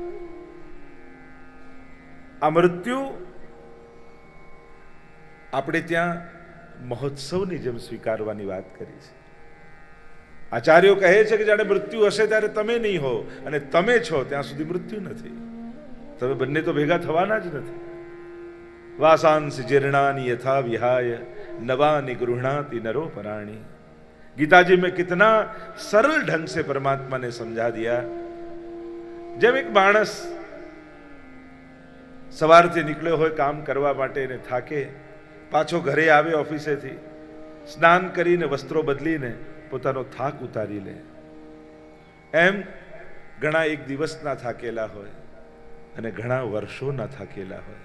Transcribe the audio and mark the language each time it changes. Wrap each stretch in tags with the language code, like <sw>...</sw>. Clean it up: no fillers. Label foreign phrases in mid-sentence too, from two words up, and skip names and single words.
<gu>આ મૃત્યુ આપણે ત્યાં મહોત્સવની જેમ સ્વીકારવાની વાત કરી છે. આચાર્યો કહે છે કે જાણે મૃત્યુ હશે ત્યારે તમે નહીં હો અને તમે છો ત્યાં સુધી મૃત્યુ નથી. તમે બંને તો ભેગા થવાના જ નથી.</gu> <sa>वासांसि जीर्णानि यथा विहाय नवानि गृह्णाति नरो पराणी.</sa> <hi>गीता जी में कितना सरल ढंग से परमात्मा ने समझा दिया.</hi> <gu>જેમ એક માણસ સવારથી નીકળ્યો હોય કામ કરવા માટે ને થાકે, પાછો ઘરે આવે ઓફિસેથી, સ્નાન કરીને વસ્ત્રો બદલીને પોતાનો થાક ઉતારી લે, એમ ઘણા એક દિવસના થાકેલા હોય અને ઘણા વર્ષોના થાકેલા હોય.</gu>